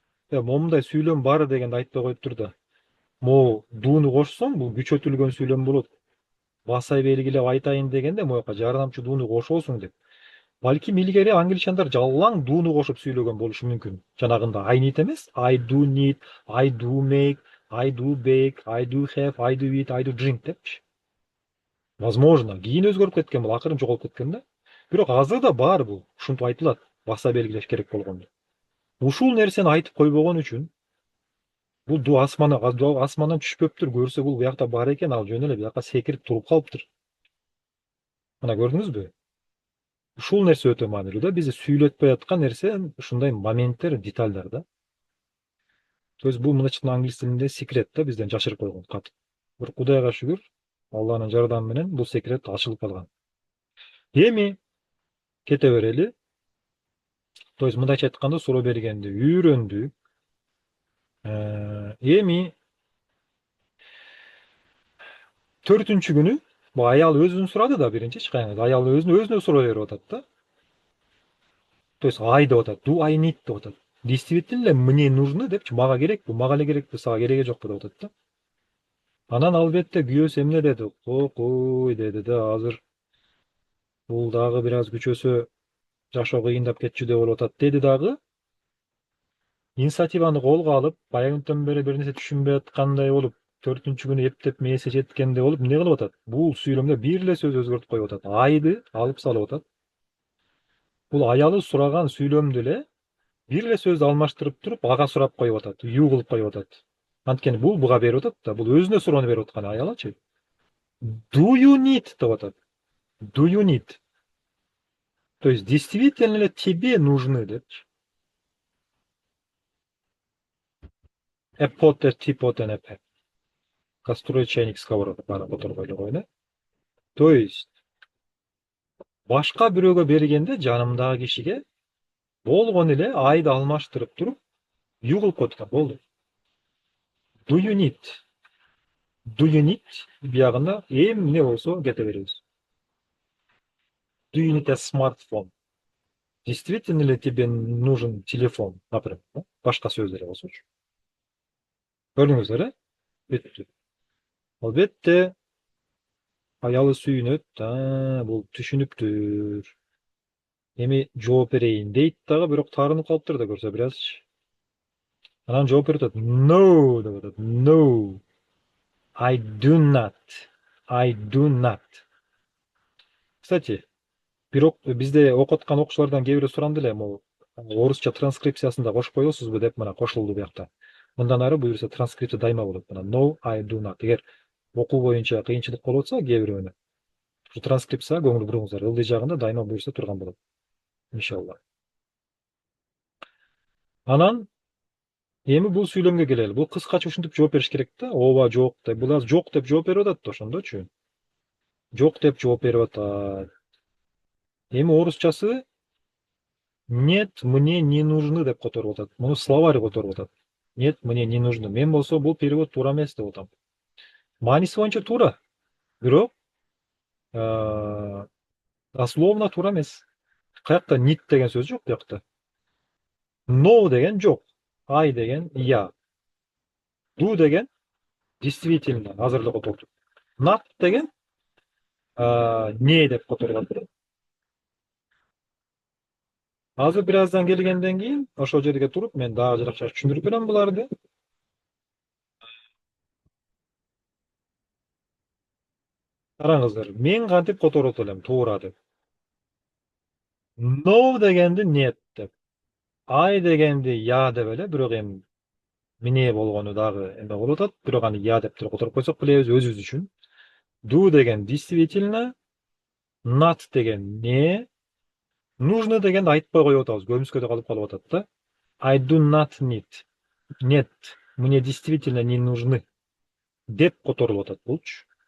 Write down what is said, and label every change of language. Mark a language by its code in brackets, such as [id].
[ky] Момундай сүйлөм бар дегенди айтпай коюптур да. Могу дууну кошсоң, бул күчөтүлгөн сүйлөм болот. Баса белгилеп айтайын дегенде мояка жардамчы дууну кошосуң деп. Балким илгери англичандар жалаң дууну кошуп сүйлөгөн болушу мүмкүн. Жанагында [en] I need [ky] эмес, [en] I do need, I do make, I do bake, I do have, I do eat, I do drink [ky] депчи. Возможно, кийин өзгөрүп кеткен бул, акырын жоголуп кеткен да. Бирок азыр да бар бул, ушинтип айтылат. Баса белгилеш керек болгондо. Ушул нерсени айтып койбогон үчүн бул дуу асмандан түшпөптүр, көрсө бул буякта бар экен, ал жөн эле буяка секирип туруп калыптыр. Мына көрдүңүзбү? Ушул нерсе өтө маанилүү да, бизди сүйлөтпөй аткан нерсе ушундай моменттер, детальдар да. То есть бул мындайча англис тилинде секрет да, бизден жашырып койгон кат. Бирок Кудайга шүгүр, Алланын жардамы менен бул секрет ачылып калган. Эми кете берели. То есть мындайча айтканда суроо бергенди үйрөндүк. Эми 4-күнү бул аял өзүн сурады да биринчи чыкайыңыз. Аял өзүнө суроо берип атат да. То есть I деп атат, [en] do I need [ky] деп атат. [ru] Действительно мне нужно [ky] депчи, мага керекпи, мага эле керекпи, сага кереги жокпу деп атат да. Анан албетте күйөөсү эмне деди? Кой деди да, азыр бул дагы бир аз күчөсө жашоо кыйындап кетчүдөй болуп атат деди дагы. Инициативаны колго алып, баягынтан бери бир нерсе түшүнбөй аткандай болуп, 4-күнү эптеп мээси жеткендей болуп, эмне кылып атат? Бул сүйлөмдө бир эле сөз өзгөртүп коюп атат. Айды алып салып атат. Бул аялы сураган сүйлөмдү эле бир эле сөздү алмаштырып туруп, ага сурап коюп атат. Ю кылып коюп атат. Анткени бул буга берип атат да, бул өзүнө суроону берип аткан аялычы. [en] Do you need [ky] деп атат. [en] Do you need? [ru] То есть действительно ли тебе нужны депчи. [en] A pot, a teapot, and a pen. [ky] Кастрюль, чайник, сковородка баары которгой эле да. То есть башка бирөөгө бергенде жанымдагы кишиге болгон эле айды алмаштырып туруп ю кылып коет экен, болду. [en] Do you need? Do you need? [ky] Биягында эмне болсо кете беребиз. [en] Do you need a smartphone? [ru] Действительно ли тебе нужен телефон, например, [ky] башка сөздөр болсочу. Көрдүңүздөр, бүттү. Албетте аялы сүйүнөт, бул түшүнүктүр. Эми жооп берейин дейт дагы, бирок таарынып калыптыр да көрсө бир аз. Анан жооп берип атат. No деп атат. No. [en] I do not. I do not. [ky] Кстати, бирок бизде окуп аткан окуучулардан кээ бирөө суранды эле, могу орусча транскрипциясында кошуп коесузбу деп, мына кошулду буякта. Мындан ары буюрса транскрипция дайыма болот. [en] Мына no, I do not. [ky] Эгер окуу боюнча кыйынчылык болуп атса кээ бирөөнө, ушу транскрипцияга көңүл буруңуздар. Ылдый жагында дайыма буюрса турган болот. Иншалла. Анан эми бул сүйлөмгө келели. Бул кыскача ушинтип жооп бериш керек да. Ооба, жок деп. Бул аз жок деп жооп берип атат да ошондочу. Жок деп жооп берип атат. Эми орусчасы [ru] нет, мне не нужны [ky] деп которуп атат. Муну словарь которуп атат. [ru] Нет, мне не нужны. [ky] Мен болсо бул перевод туура эмес деп атам. Мааниси боюнча туура. Бирок дословно туура эмес. Каякта need деген сөз жок биякта. No деген жок. I деген я. Do деген действительно азырда которду. Not деген не деп которулат. Азыр бир аздан келгенден кийин ошол жерге туруп мен дагы жакшы түшүндүрүп берем буларды. Караңыздар, мен кантип которот элем туура деп. No дегенди нет деп. I дегенди я деп эле, бирок эми эмне болгону дагы эме болуп атат. Бирок аны я деп деле которуп койсок билебиз өзүбүз үчүн. Do деген действительно, not деген не, нужно дегенди айтпай коюп атабыз. Көмүскөдө калып атат да. [en] I do not need. [ru] Нет, мне действительно не нужны [ky] деп которулуп атат булчу.